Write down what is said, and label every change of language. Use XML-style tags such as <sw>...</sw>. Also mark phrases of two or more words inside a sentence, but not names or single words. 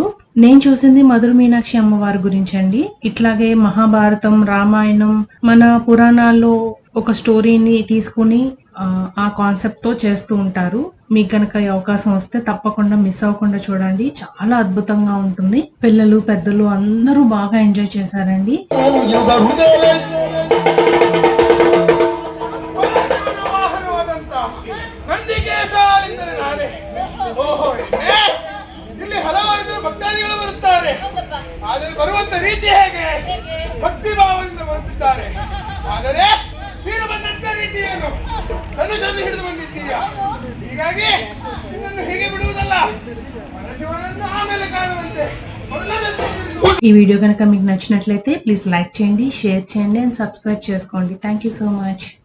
<te>నేను చూసింది మధుర మీనాక్షి అమ్మవారి గురించి అండి. ఇట్లాగే మహాభారతం, రామాయణం, మన పురాణాల్లో ఒక స్టోరీని తీసుకుని ఆ కాన్సెప్ట్ తో చేస్తూ ఉంటారు. మీకు కనుక ఈ అవకాశం వస్తే తప్పకుండా మిస్ అవ్వకుండా చూడండి. చాలా అద్భుతంగా ఉంటుంది. పిల్లలు పెద్దలు అందరూ బాగా ఎంజాయ్ చేశారండి.</te> <kn>ಇಲ್ಲಿ ಹಲವಾರು ಭಕ್ತಾದಿಗಳು ಬರುತ್ತಾರೆ. ಆದರೆ ಬರುವಂತ ರೀತಿ ಹೇಗೆ ಭಕ್ತಿ ಭಾವದಿಂದ ಬರುತ್ತಿದ್ದಾರೆ. ಆದರೆ ನೀನು ಬಂದಂತ ರೀತಿಯನ್ನು ಧನುಷನ್ನು ಹಿಡಿದು ಬಂದಿದ್ದೀಯ. ಹೀಗಾಗಿ ನಿನ್ನನ್ನು ಹೀಗೆ ಬಿಡುವುದಲ್ಲ, ಪರಶಿವನನ್ನು ಆಮೇಲೆ ಕಾಣುವಂತೆ</kn> <te>ఈ వీడియో కనుక మీకు నచ్చినట్లయితే</te> <en>please like</en> <te>చేయండి, షేర్ చేయండి</te> <en>and subscribe</en> <te>చేసుకోండి.</te> <en>thank you so much.</en>